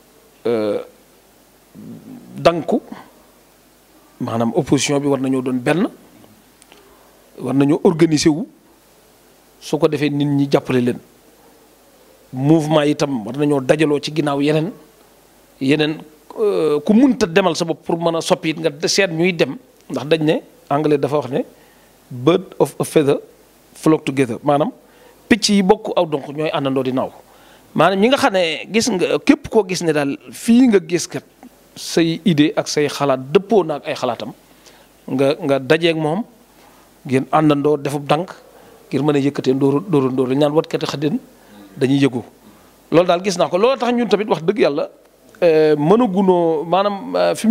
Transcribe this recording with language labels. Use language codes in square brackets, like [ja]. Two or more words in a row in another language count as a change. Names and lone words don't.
[wo] danku maanaam opposition bi war nañoo doon benn war nañoo organiser wu su ko defee nit ñi jàppale leen mouvement itam war nañoo dajaloo ci ginnaaw yeneen ku munta demal sa bopp pour mën a soppi it nga seet ñuy dem ndax dañ ne anglais dafa wax ne [en] bird of a feather flock together [wo] maanaam picc yi bokk aw donc ñooy àndandoo di naaw maanaam ñi nga xam ne gis nga képp koo gis ne daal fii nga gis kat say idée ak say xalaat dëppoo na ak ay xalaatam nga dajeeg moom ngeen àndandoo defub dànk ngir mën a yëkkatee ndóor dañ naan watkati xaddeen dañuy yëgu loolu daal gis naa ko loolu tax ñun tamit wax dëgg yàlla mënagunoo maanaam fi mu